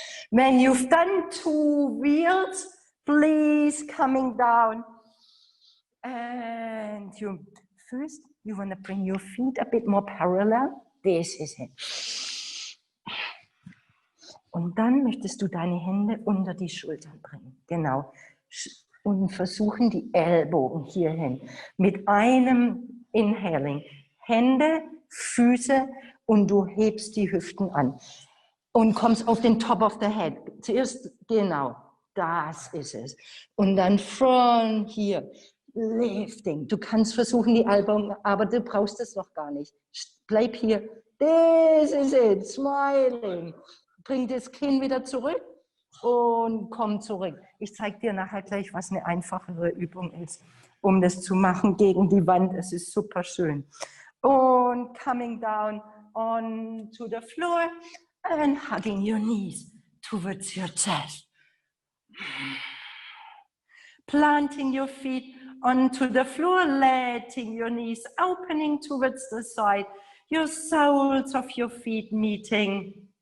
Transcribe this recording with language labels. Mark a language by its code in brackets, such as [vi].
[en] When you've done 2 wheels, please coming down. And you first, you want to bring your feet a bit more parallel. This is it. [de] Und dann möchtest du deine Hände unter die Schultern bringen. Genau. Und versuchen die Ellbogen hierhin. Mit einem Inhaling. Hände, Füße, und du hebst die Hüften an. Und kommst auf den [en] top of the head. [de] Zuerst, genau, das ist es. Und dann von hier, [en] lifting. [de] Du kannst versuchen, die Ellbogen, aber du brauchst es noch gar nicht. Bleib hier. [en] This is it. Smiling. [de] Bring das Kinn wieder zurück und komm zurück. Ich zeige dir nachher gleich, was eine einfachere Übung ist, um das zu machen gegen die Wand. Es ist super schön. [en] Und coming down onto the floor and hugging your knees towards your chest. Planting your feet onto the floor, letting your knees opening towards the side, your soles of your feet meeting.